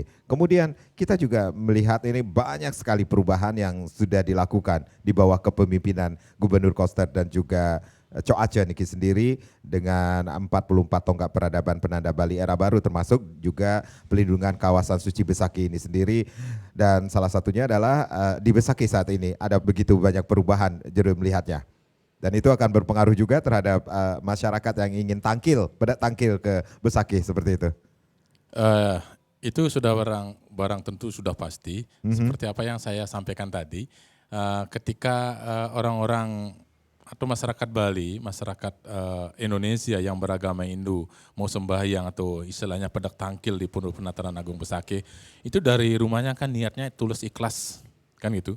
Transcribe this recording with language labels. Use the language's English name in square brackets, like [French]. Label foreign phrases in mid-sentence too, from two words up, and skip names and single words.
[Indonesian] Kemudian kita juga melihat ini banyak sekali perubahan yang sudah dilakukan di bawah kepemimpinan Gubernur Koster dan juga Coace Niki sendiri dengan 44 tonggak peradaban penanda Bali Era Baru, termasuk juga pelindungan kawasan suci Besakih ini sendiri. Dan salah satunya adalah di Besakih saat ini ada begitu banyak perubahan, Jero melihatnya. Dan itu akan berpengaruh juga terhadap masyarakat yang ingin tangkil ke Besakih seperti itu. Itu sudah barang tentu sudah pasti. Seperti apa yang saya sampaikan tadi, ketika orang-orang atau masyarakat Bali, masyarakat Indonesia yang beragama Hindu mau sembahyang atau istilahnya [Balinese] pedak tangkil [Indonesian] di Pondok Penataran Agung Besakih, itu dari rumahnya kan niatnya tulus ikhlas, kan gitu.